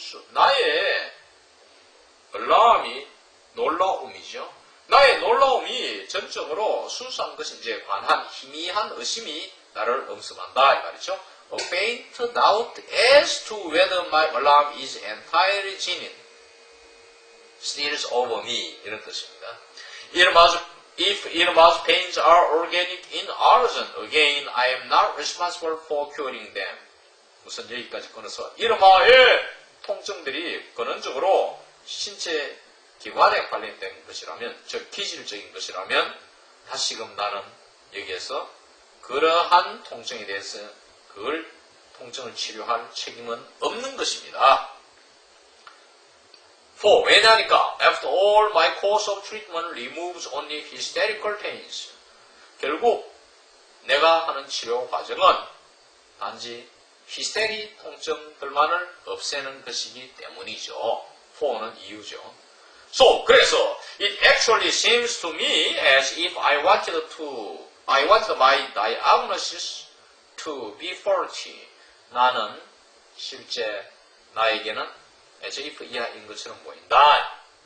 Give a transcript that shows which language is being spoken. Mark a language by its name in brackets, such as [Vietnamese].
[Korean] 나의 alarm이 놀라움이죠. 나의 놀라움이 전적으로 순수한 것인지에 관한 희미한 의심이 나를 엄습한다 이 말이죠. [English] A faint doubt as to whether my alarm is entirely genuine steals over me [Korean] 이런 뜻입니다. [English] If irma's pains are organic in origin, again I am not responsible for curing them. [Korean] 우선 여기까지 끊어서 irma의 통증들이 근원적으로 신체 기관에 관련된 것이라면, 즉 기질적인 것이라면 다시금 나는 여기에서 그러한 통증에 대해서 그걸 통증을 치료할 책임은 없는 것입니다. [English] For [Korean] 왜냐니까 [English] after all my course of treatment removes only hysterical pains. [Korean] 결국 내가 하는 치료 과정은 단지 히스테리 통증들만을 없애는 것이기 때문이죠. for는 이유죠. [English] So, [Korean] 그래서 [English] it actually seems to me as if I wanted my diagnosis to be faulty. [Korean] 나는 실제 나에게는 as if 이하인 것처럼 보인다.